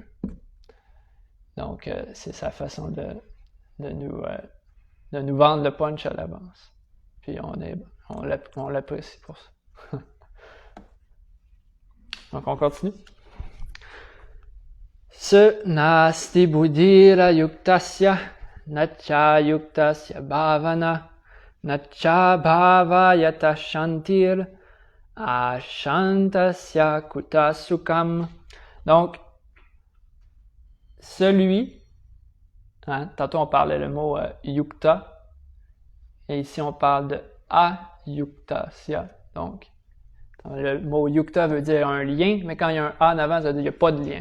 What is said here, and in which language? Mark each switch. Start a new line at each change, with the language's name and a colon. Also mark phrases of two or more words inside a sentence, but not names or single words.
French: Donc c'est sa façon de nous vendre le punch à l'avance. Puis on l'apprécie pour ça. Donc on continue.
Sanskrit: Ce nasti buddhira yuktasya nacha yuktasya bhavana nacha bhavayata shantir ashantasya kuta sukam.
French: Donc, celui, tantôt on parlait le mot yukta, Et ici, on parle de ayuktasya. Donc, le mot yukta veut dire un lien, mais quand il y a un a en avant, ça veut dire qu'il n'y a pas de lien.